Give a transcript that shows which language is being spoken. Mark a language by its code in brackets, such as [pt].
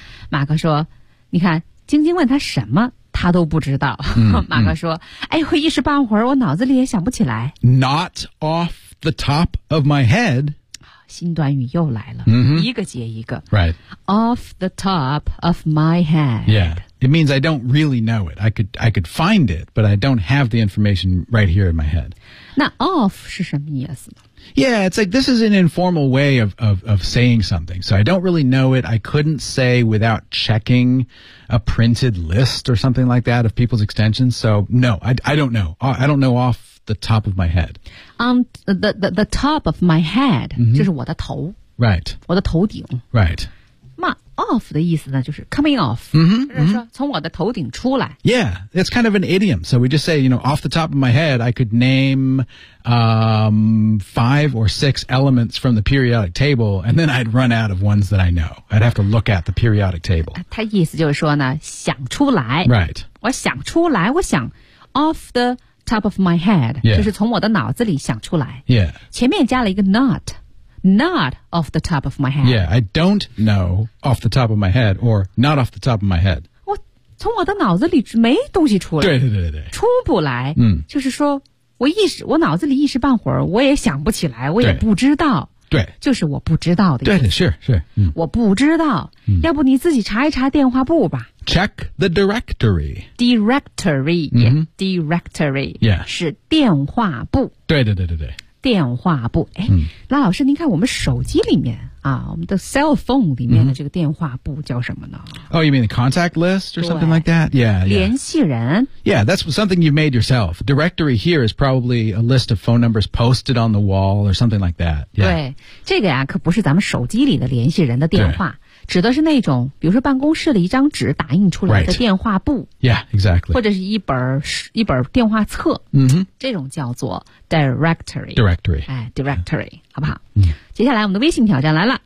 [zh] 马克说：“你看，晶晶问他什么？” 他都不知道，马哥说：“哎，我一时半会儿我脑子里也想不起来。” [en] Not off the top of my head， [zh] 新短语又来了，一个接一个。 [en] Right, off the top of my head. Yeah, it means I don't really know it. I could find it, but I don't have the information right here in my head. [zh] 那 off 是什么意思呢？ [en] Yeah, it's like this is an informal way of saying something. So I don't really know it. I couldn't say without checking a printed list or something like that of people's extensions. So no, I don't know. I don't know off the top of my head. The top of my head, [zh] 就是我的头。 [en] Right. [zh] 我的头顶。 [en] Right. [zh] Off 的意思呢，就是 [en] coming off， [zh] 就是说从我的头顶出来。 [en] Yeah, it's kind of an idiom. So we just say, you know, off the top of my head, I could name five or six elements from the periodic table, and then I'd run out of ones that I know. I'd have to look at the periodic table. [zh] 他意思就是说呢，想出来。 [en] Right. [zh] 我想出来，我想 [en] off the top of my head，、 yeah. [zh] 就是从我的脑子里想出来。 [en] Yeah. [zh] 前面加了一个 [en] not。Not off the top of my head. Yeah, I don't know off the top of my head or not off the top of my head. [zh] 我从我的脑子里没东西出来。对对对对。出不来。就是说我脑子里一时半会儿我也想不起来我也不知道。对。就是我不知道的意思。对对是是。我不知道。要不你自己查一查电话簿吧。 [en] Check the directory. Directory. Directory. Yeah. [zh] 是电话簿。对对对对对。电话簿，哎，那老师，您看我们手机里面啊，我们的 [en] cell phone [zh] 里面的这个电话簿叫什么呢 [en] ？Oh, you mean the contact list or something like that? Yeah, yeah. [zh] 联系人。 [en] Yeah, that's something you made yourself. Directory here is probably a list of phone numbers posted on the wall or something like that.、Yeah. [zh] 对，这个呀、啊，可不是咱们手机里的联系人的电话。指的是那种比如说办公室的一张纸打印出来的电话簿、 [en] right. Yeah, exactly. [zh] 或者是一本电话册、这种叫做 directory [en] directory、哎、directory、yeah. [zh] 好不好、接下来我们的微信挑战来了